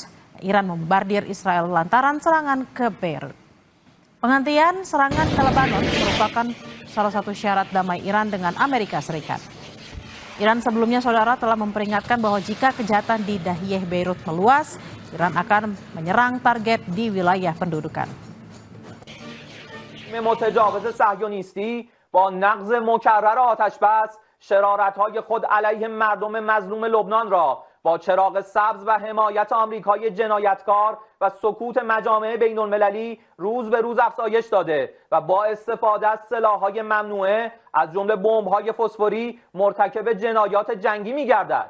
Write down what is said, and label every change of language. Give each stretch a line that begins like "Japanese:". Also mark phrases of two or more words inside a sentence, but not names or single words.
Indonesian: Iran membombardir Israel lantaran serangan ke Beirut. Penghentian serangan ke Lebanon merupakan salah satu syarat damai Iran dengan Amerika Serikat. Iran sebelumnya, saudara, telah memperingatkan bahwa jika kejahatan di Dahiyeh Beirut meluas, Iran akan menyerang target di wilayah pendudukan.
Persian: متجاوز صهیونیستی با نقض مکرر آتش‌بس شرارت‌های خود علیه مردم مظلوم لبنان را با چراغ سبز و حمایت آمریکای جنایتکار و سکوت مجامع بین‌المللی روز به روز افزایش داده و با استفاده از سلاح‌های ممنوعه از جمله بمب‌های فسفوری مرتکب جنایات جنگی می‌گردد.